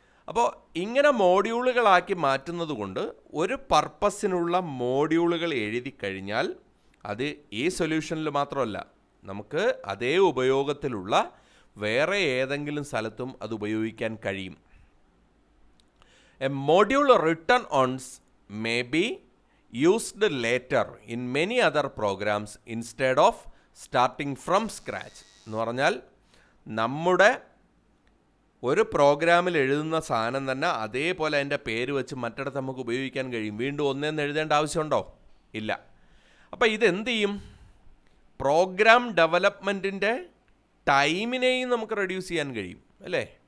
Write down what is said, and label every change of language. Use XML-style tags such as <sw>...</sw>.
<ml>അപ്പോൾ ഇങ്ങനെ മോഡ്യൂളുകളാക്കി മാറ്റുന്നത് കൊണ്ട് ഒരു പർപ്പസിനുള്ള മോഡ്യൂളുകൾ എഴുതി കഴിഞ്ഞാൽ അത് ഈ സൊല്യൂഷനിൽ മാത്രമല്ല, നമുക്ക് അതേ ഉപയോഗത്തിലുള്ള വേറെ ഏതെങ്കിലും സ്ഥലത്തും അത് ഉപയോഗിക്കാൻ കഴിയും.</ml> <en>A module written once may be used later in many other programs instead of starting from scratch.</en> <ml>എന്ന് പറഞ്ഞാൽ നമ്മുടെ ഒരു പ്രോഗ്രാമിൽ എഴുതുന്ന സാധനം തന്നെ അതേപോലെ അതിൻ്റെ പേര് വെച്ച് മറ്റിടത്ത് നമുക്ക് ഉപയോഗിക്കാൻ കഴിയും. വീണ്ടും ഒന്നേന്ന് എഴുതേണ്ട ആവശ്യമുണ്ടോ? ഇല്ല. അപ്പോൾ ഇതെന്ത് ചെയ്യും? പ്രോഗ്രാം ഡെവലപ്മെൻറ്റിൻ്റെ ടൈമിനെയും നമുക്ക് റെഡ്യൂസ് ചെയ്യാൻ കഴിയും അല്ലേ?</ml>